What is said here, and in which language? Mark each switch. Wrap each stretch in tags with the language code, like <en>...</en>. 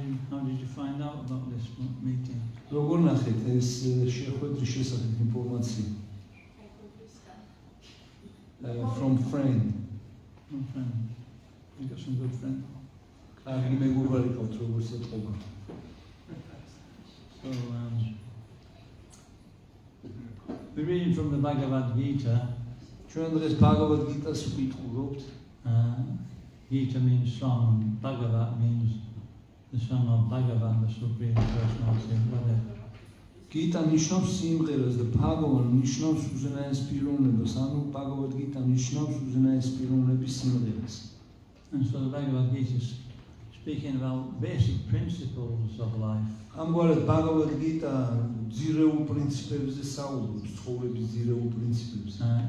<en>How did you find out about this meeting?</en> <ka>როგორ ნახეთ ეს შეხვედრის შესახებ ინფორმაცია?</ka> <en>From friend. From friends. You got some good friends.</en> <ka>კარგი მეგობარი ყავთ, როგორც ეთყობა.</ka> <en>So, we're reading from the Bhagavad Gita.</en> <ka>ჩვენ დღეს Bhagavad Gita-ს ვკითხულობთ.</ka> <en>Gita means song, Bhagavat means the song of Bhagavan, the Supreme Personality of Godhead.</en> <ka>Gita ნიშნავს სიმღერას და Bhagavan ნიშნავს უზენაეს პიროვნებას, ანუ Bhagavad Gita ნიშნავს უზენაეს პიროვნების სიმღერას.</ka> <en>And so the Bhagavad Gita is speaking about basic principles of life.</en> <ka>ამგვარად Bhagavad Gita ძირეულ პრინციპებზე საუბრობს, ცხოვრების ძირეულ პრინციპებზე.</ka>